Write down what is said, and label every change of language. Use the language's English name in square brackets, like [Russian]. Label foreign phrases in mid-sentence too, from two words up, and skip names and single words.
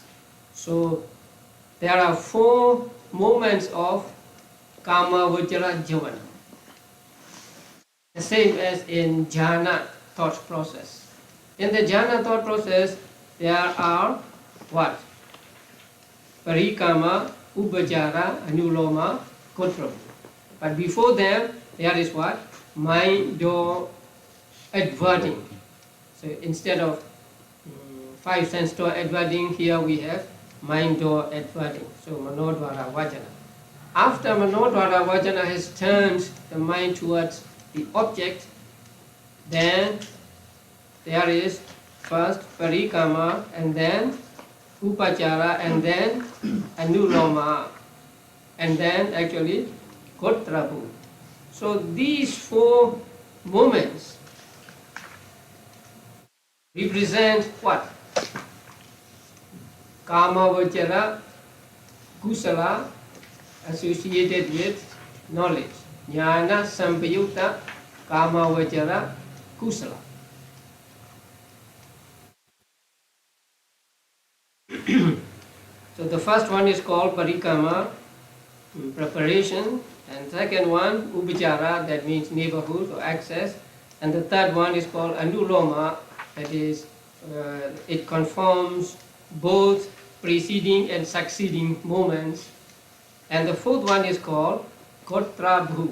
[English] So there are 4 moments of [Pali] kama vajra javana. [English] The same as in jhana thought process. In the jhana thought process, there are what? [Pali] Parikama, upajara, anuloma, gotra. [English] But before them, there is what? Mind door adverting. So instead of 5 sense door adverting, here we have mind door adverting. [Pali] So manodvara vajana. [English] After [Pali] manodvara vajana [English] has turned the mind towards the object, then there is first parikama, and then upachara, and then anuloma, and then actually gotrabu. So these 4 moments represent what? [Pali] Kama vajra kusala [English] associated with knowledge. [Pali] Jnana sampayukta kama vajra kusala. [English] So the first one is called parikama, preparation, and second one upachara, that means neighborhood or access, and the third one is called anuloma, that is it conforms both preceding and succeeding moments, and the fourth one is called gotrabhu.